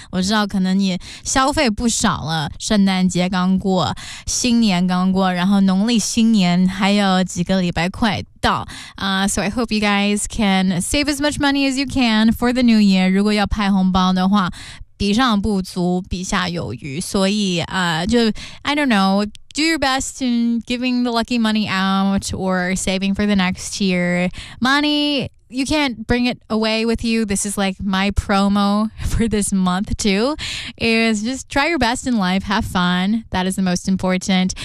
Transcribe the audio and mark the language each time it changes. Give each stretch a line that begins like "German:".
Chinese: 我知道可能你消费不少了，圣诞节刚过，新年刚过，然后农历新年还有几个礼拜快到。
English: So I hope you guys can save as much money as you can for the new year.
Chinese: 如果要派红包的话，比上不足，比下有余。所以就
English: I don't know. Do your best in giving the lucky money out or saving for the next year. Money, you can't bring it away with you. This is like my promo for this month too. Is just try your best in life. Have fun. That is the most important.